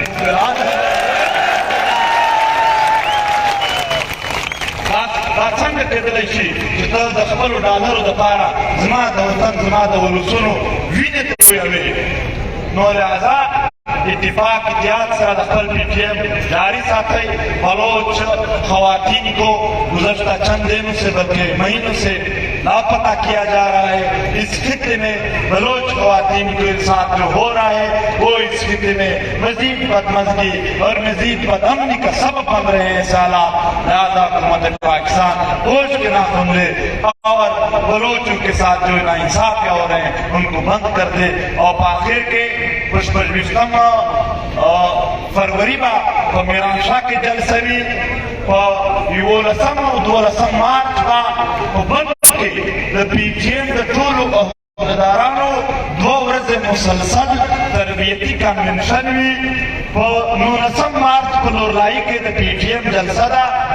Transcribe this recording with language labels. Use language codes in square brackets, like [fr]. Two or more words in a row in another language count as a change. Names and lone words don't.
[ps] دا څنګه کېدلی شي چې ته د خپلو ډالرو دپاره زما د وطن زما د ولسونو وینې ته ویوې نو لهذا اتفاق اتحاد سره د خپل PTM جاری ساتئ [ur] بلوچ خواتین کو گزشتہ چند دنوں سے بلکہ مہینوں سے لاپتہ کیا جا رہا ہے اس خطے میں بلوچ خواتین کے ساتھ جو ہو رہا ہے وہ اس خطے میں مزید بدمزگی اور مزید بدامنی کا سبب بن رہے ہیں حالات لہذا حکومت پاکستان ہوش کے ناخن لے اور بلوچوں کے ساتھ جو ناانصافی ہو رہے ہیں ان کو بند کر دے اور آخر کے پشپشم [ps] فروری با په میران شاه کې جلسه وي په 11 او 12 مارچ با په بلخ کې د PTM د ټولو عہدیدارانو 2 ورځې مسلسل تربیتي کنونشن وي په 19 مارچ په نورلایي کې د PTM جلسه ده